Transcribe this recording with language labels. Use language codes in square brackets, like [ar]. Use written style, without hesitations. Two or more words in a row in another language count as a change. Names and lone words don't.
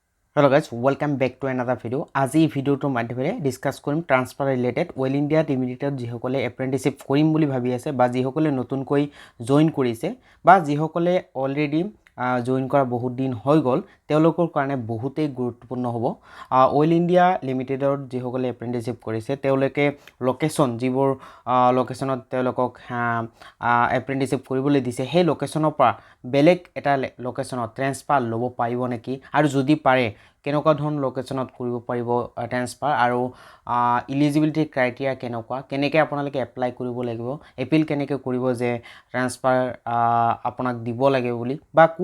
[en] Hello guys, welcome back to another video. [as] আজি ভিডিওটো মাধ্যমেৰে ডিসকাস কৰিম ট্ৰান্সফাৰ ৰিলেটেড ওয়েল ইন্ডিয়া লিমিটেড যিসকলে এপ্ৰেন্টিসশিপ কৰিম বুলি ভাবি আছে বা যিসকলে নতুনকৈ জয়েন কৰিছে বা যিসকলে অলৰেডি জয়েন কৰা বহুত দিন হৈ গল তেওঁলোকৰ কাৰণে বহুতেই গুৰুত্বপূৰ্ণ হ'ব। ওয়েল ইন্ডিয়া লিমিটেডৰ যিসকলে এপ্ৰেন্টিসশিপ কৰিছে তেওঁলোকে লোকেশন যিবোৰ লোকেশনত তেওঁলোকক এপ্ৰেন্টিসশিপ কৰিবলৈ দিছে সেই লোকেশনৰ পৰা বেলেগ এটা লোকেশনত ট্ৰান্সফাৰ ল'ব পাৰিব নেকি আৰু যদি পাৰে কেনেকুৱা ধৰণৰ লোকেশনত কৰিব পাৰিব ট্ৰান্সফাৰ আৰু [en] eligibility criteria [as] কেনেকৈ আপোনালোকে এপ্লাই কৰিব লাগিব এপিল কেনেকৈ কৰিব যে ট্ৰান্সফাৰ আপোনাক দিব লাগে বুলি বা